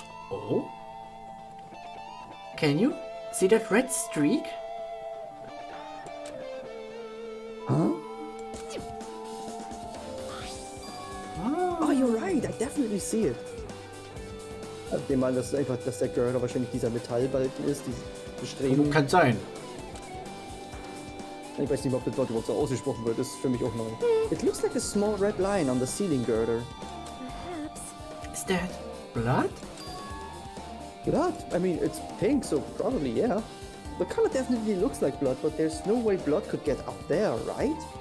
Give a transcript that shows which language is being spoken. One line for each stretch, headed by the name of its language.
English: Oh? Can you see that red streak? Huh? Oh, you're right. I definitely see it.
German: Ich nehme an, dass der Girder wahrscheinlich dieser Metallbalken ist, diese Bestreben. Kann sein. Ich weiß nicht, ob das Wort überhaupt so ausgesprochen wird. Das ist für mich auch neu.
English: It looks like a small red line on the ceiling girder. Perhaps. Is that blood? Blood? I mean, it's pink, so probably, yeah. The color definitely looks like blood, but there's no way blood could get up there, right?